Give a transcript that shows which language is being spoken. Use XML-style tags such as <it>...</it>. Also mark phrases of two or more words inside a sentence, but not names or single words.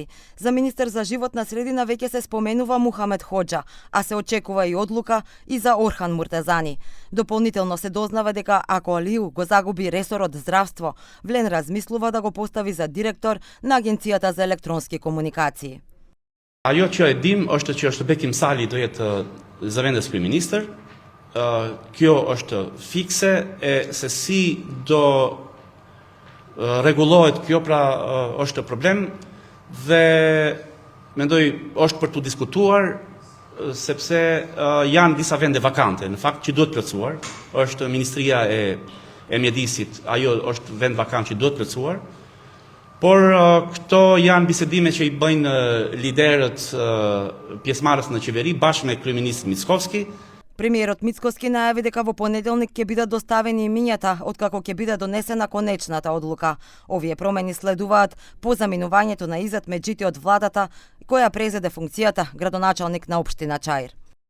<mk>За министер за животна средина веќе се споменува Мухамед Хоџа, а се очекува и одлука и за Орхан Муртазани. Дополнително се дознава дека ако Алиу го загуби ресорот здравство, Влен размислува да го постави за директор на Агенцијата за електронски комуникации.</mk> <sq>Ajo që e dim është që Bekim Sali do jetë zëvendës kryeministër. Kjo është fikse e se si do rregullohet kjo, pra është problem dhe mendoj është për tu diskutuar sepse janë disa vende vakante, në fakt që duhet plotësuar. Është Ministria e Mjedisit, ajo është vend vakant që duhet plotësuar. Por këto janë bisedime që i bëjnë liderët pjesëmarrës në qeveri bashkë me kryeministrin Mickovski.</sq> <mk>Премиерот Мицкоски најави дека во понеделник ќе бидат доставени имињата откако ќе биде донесена конечната одлука. Овие промени следуваат по заминувањето на Изет Меджити од владата, која презеде функцијата градоначалник на општина Чаир.</mk>